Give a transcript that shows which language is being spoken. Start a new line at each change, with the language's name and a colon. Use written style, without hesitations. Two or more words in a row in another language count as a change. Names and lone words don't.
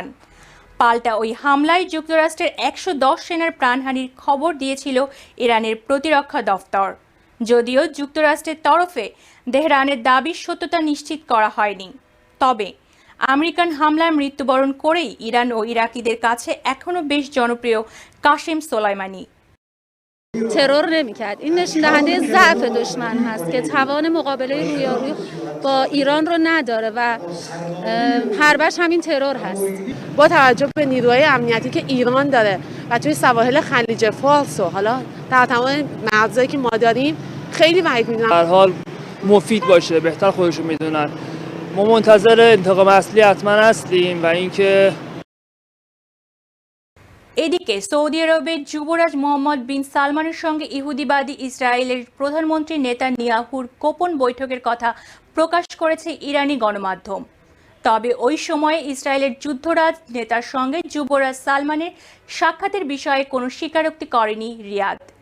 Bangla: পাল্টা ওই হামলায় যুক্তরাষ্ট্রের 110 সেনার প্রাণহানির খবর দিয়েছিল ইরানের প্রতিরক্ষা দফতর। যদিও যুক্তরাষ্ট্রের তরফে তেহরানের দাবির সত্যতা নিশ্চিত করা হয়নি। তবে আমেরিকান হামলায় মৃত্যুবরণ করেই ইরান ও ইরাকিদের কাছে এখনও বেশ জনপ্রিয় কাসেম সোলাইমানি।
Persian: ترور نمی‌کرد. این نشون دهنده ضعف دشمن هست که توان مقابله رویارویی با ایران رو نداره و حربش همین ترور هست. با توجه به نیروهای امنیتی که ایران داره و توی سواحل خلیج فارس و حالا در تمام مرزایی که ما داریم خیلی بعید می‌دونم. هر حال مفید باشه، بهتر خودشون میدونن. ما منتظر انتقام اصلی حتما هستیم و اینکه
Bangla: এদিকে সৌদি আরবের যুবরাজ মোহাম্মদ বিন সালমানের সঙ্গে ইহুদিবাদী ইসরায়েলের প্রধানমন্ত্রী নেতানিয়াহুর গোপন বৈঠকের কথা প্রকাশ করেছে ইরানি গণমাধ্যম। তবে ওই সময়ে ইসরায়েলের যুদ্ধরাজ নেতার সঙ্গে যুবরাজ সালমানের সাক্ষাতের বিষয়ে কোনো স্বীকারোক্তি করেনি রিয়াদ।